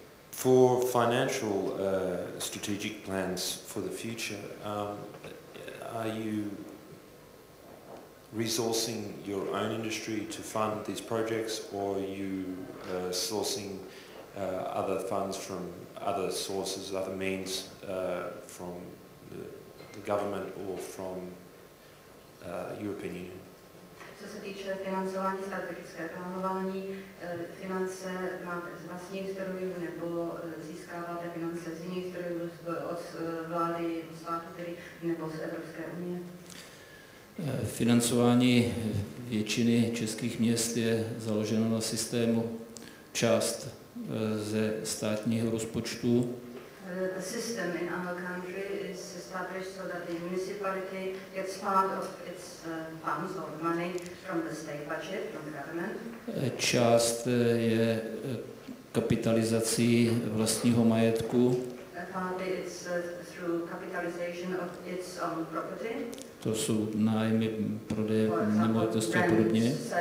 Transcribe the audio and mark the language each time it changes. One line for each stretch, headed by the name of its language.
English: For financial strategic plans for the future, are you resourcing your own industry to fund these projects, or are you sourcing other funds from other sources, other means from the government or from European Union?
Czech: Co se týče financování, strategické plánování, finance máte z vlastních zdrojů nebo získáváte finance z jiných zdrojů, od vlády, státu tedy, nebo z Evropské unie? Financování většiny českých měst je založeno na systému část ze státního rozpočtu.
English: The system in our country is established so that the municipality gets part of its funds or money from the state budget, from the government.
Czech: Část je kapitalizací vlastního majetku.
English: Partly it's through capitalization of its own property.
Czech: To jsou nájmy, prodeje nemovitosti a podobně.